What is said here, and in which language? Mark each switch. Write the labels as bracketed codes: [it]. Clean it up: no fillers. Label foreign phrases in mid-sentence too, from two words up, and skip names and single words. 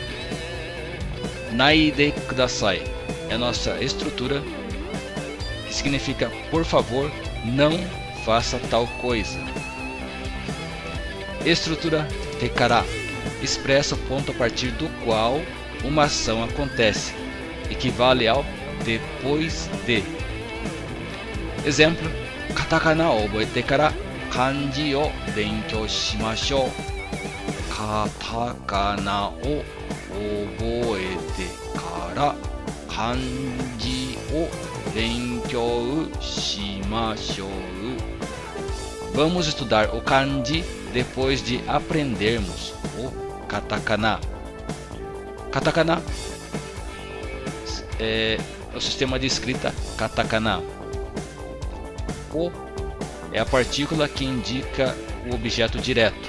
[ja] ないでください [pt] é a nossa estrutura, que significa por favor, não faça tal coisa. Estrutura [ja] てから [pt] expressa o ponto a partir do qual uma ação acontece, equivale ao depois de. [ja] Exemplo: カタカナを覚えてから漢字を勉強しましょう. カタカナを覚えてから漢字を勉強しましょう. [pt] Vamos estudar o kanji depois de aprendermos o katakana. Katakana é o sistema de escrita katakana. O é a partícula que indica o objeto direto.